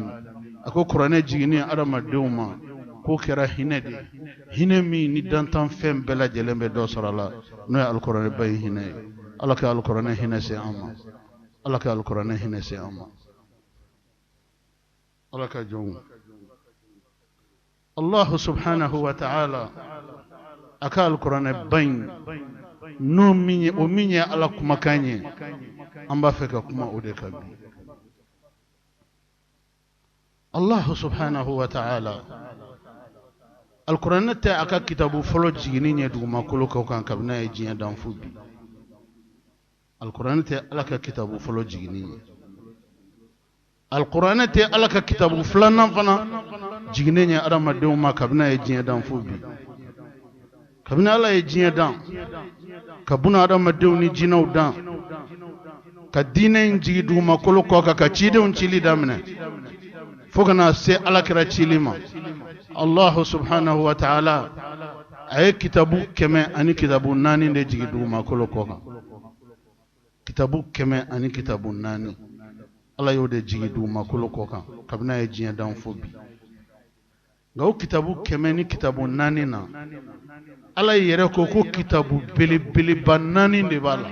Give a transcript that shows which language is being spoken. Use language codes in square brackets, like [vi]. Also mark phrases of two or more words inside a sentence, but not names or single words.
[bm] A ko kuranɛ jiginni adamadenw ma k'o kɛra hinɛ de ye, hinɛ min ni dantan fɛn bɛɛ lajɛlen bɛ dɔ sɔrɔ a la, n'o ye alkuranɛ ba in hinɛ ye. Ala ka alkuranɛ hinɛ se an ma, Ala ka alkuranɛ hinɛ se an ma. Ala ka jɔnw. [ar] الله سبحانه وتعالى [bm] a ka alkuranɛ ba in n'o min ye, o min ye Ala kumakan ye, an b'a fɛ ka kuma o de kan bi. [ar] الله سبحانه وتعالى [bm] alkuranɛ tɛ a ka kitabu fɔlɔ jiginni ɲɛ dugumakolo kan kabini a ye diɲɛ dan fo bi. Alkuranɛ tɛ Ala ka kitabu fɔlɔ jiginni ye. Alkuranɛ tɛ Ala ka kitabu filanan fana jiginni ɲɛ adamadenw ma kabini a ye diɲɛ dan fo bi. Kabini Ala ye diɲɛ dan, ka buna adamadenw ni jinɛw dan, ka diinɛ in jigi dugumakolo kɔ ka cidenw cili daminɛ fo kana se alakira cili ma. [ar] الله سبحانه وتعالى [bm] a ye kitabu 100 ani kitabu 4 de jigi dugumakolo kɔ kan. Kitabu 100 ani kitabu 4 Ala y'o de jigi dugumakolo kɔ kan kabini a ye diɲɛ dan fo bi. Nka o kitabu 100 ni kitabu 4 na Ala yɛrɛ ko ko kitabu belebeleba 4 de b'a la.